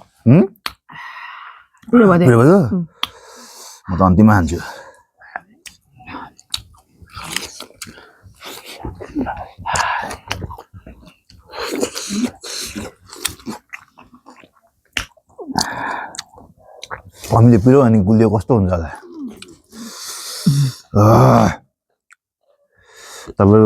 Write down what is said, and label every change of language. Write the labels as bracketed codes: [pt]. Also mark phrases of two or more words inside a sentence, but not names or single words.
[id] Udah badai. Udah badai? Mau tonton mah hancur. [ne] हामीले पिरो अनि गुलियो कस्तो हुन्छ होला तपाईहरुको